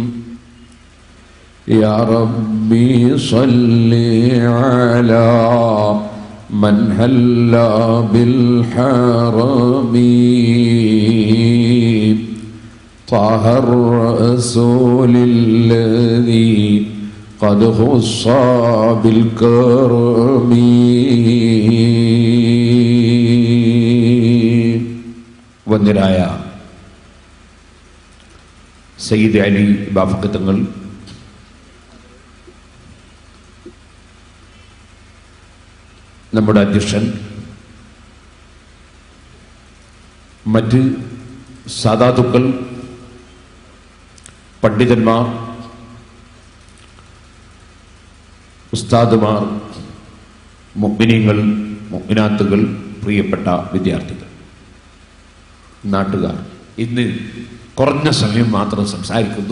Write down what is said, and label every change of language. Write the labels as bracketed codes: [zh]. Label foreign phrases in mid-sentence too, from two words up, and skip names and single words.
[ar] يا ربي صل على من هلا بالحرم طه الرسول الذي قد خص بالكرم. [ml] വന്ദനായ സയ്യിദ് അലി ബാഫഖ് തങ്ങൾ, നമ്മുടെ അധ്യക്ഷൻ, മറ്റ് സാദാത്തുക്കൾ, പണ്ഡിതന്മാർ, ഉസ്താദുമാർ, മുഅ്മിനീങ്ങൾ, മുഅ്മിനാത്തുകൾ, പ്രിയപ്പെട്ട വിദ്യാർത്ഥികൾ, നാട്ടുകാർ, ഇന്ന് കുറഞ്ഞ സമയം മാത്രം സംസാരിക്കുന്നു.